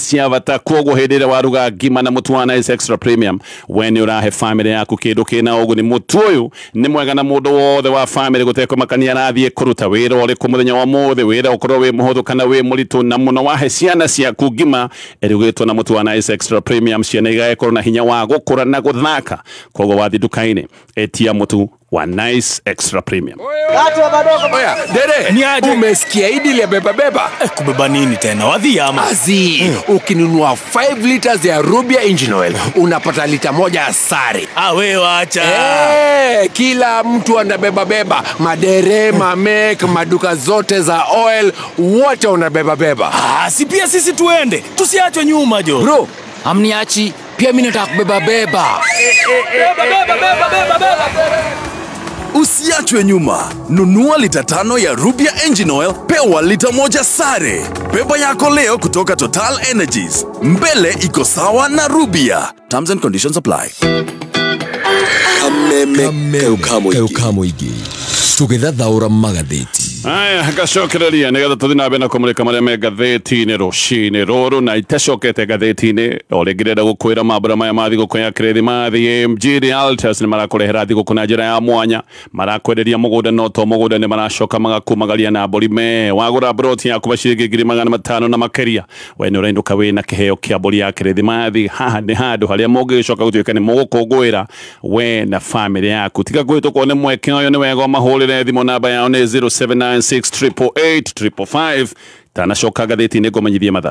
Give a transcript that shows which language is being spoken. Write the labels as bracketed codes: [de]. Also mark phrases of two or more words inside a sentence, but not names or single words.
[ki] cia bata koguo hindire waruga ngima na mutu wa Nice Extra Premium when urahe family yaku kindu kina uguni mutu uyu ni mwega na mundu wothe wa family guteko makania rathie kuruta wira uri ku muthenya wa mothe wira ukorwo wi muhuthu kana wi muritu na muno wahe ciana ciaku ngima irugitwo na mutu wa Nice Extra Premium ciana igaekorwo na hinya wa gukura na guthaka koguo wathi dukaini etia mutu wa Nice Extra Premium. [sw] Oya, dere, ni aje? Umesikia idi ile beba? Kubeba nini tena? Wadhi ama? Azi, ukinunua 5 liters ya Rubia [en] engine oil, [sw] unapata lita moja ya sare. We wacha. Kila mtu anabeba. Madere, mamek, maduka zote za oil, wote unabeba. Si pia sisi tuende. Tusiachwe nyuma jo. Bro, amniachi, pia mimi nataka kubeba. Beba. Usiachwe nyuma. Nunua lita 5 ya Rubia [en] engine oil, [sw] pewa lita moja sare. Beba yako leo kutoka Total Energies. Mbele iko sawa na Rubia. [en] Terms and conditions apply. [ki] Kameme igi. Tugithathaura magatheti. Aya gacokereria nigetha tuthina bena kumulika maria me gatheti-ini rucini ruru na itacokete gatheti-ini o ringi ndenda gukwira mambura maya ma thigũkũ ya Kirithimathi AMG Realtors ni marakurehera thigũkũ na njira ya mwanya marakwenderia mugunda no to mugunda ni maracoka magakumagaria na mburi me wagura broti yaku ciringi 500 na makeria we ni urenduka wina kiheo kia mburi ya Kirithimathi haha ni handu haria mungicoka gutuika ni mugukungwira we na family yaku tiga gwitũkwo ni mweke uyu ni wega mahurire thimu namba yao ni 0796888555 tanacoka gatheti-ini ngũmenyithie mathaa